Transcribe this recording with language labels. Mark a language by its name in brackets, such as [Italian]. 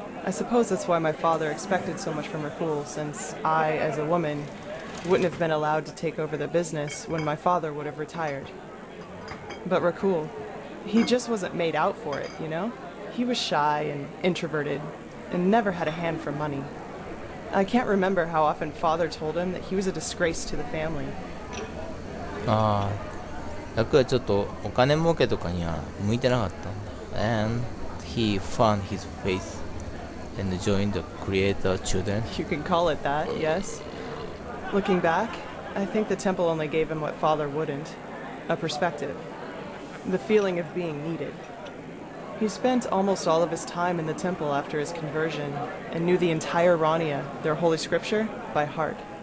[English] I suppose that's why my father expected so much from Rakul, since I, as a woman, wouldn't have been allowed to take over the business when my father would have retired. But Rakul, he just wasn't made out for it, you know? He was shy and introverted, and never had a hand for money. I can't remember how often father told him that he was a disgrace to the family. [Japanese] ああ、楽はちょっとお金儲けとかには向いてなかったんだ。 [English] And he found his faith and joined the creator children. You can call it that, yes. Looking back, I think the temple only gave him what father wouldn't. A perspective. The feeling of being needed. He spent almost all of his time in the temple after his conversion and knew the entire Rania, their holy scripture, by heart.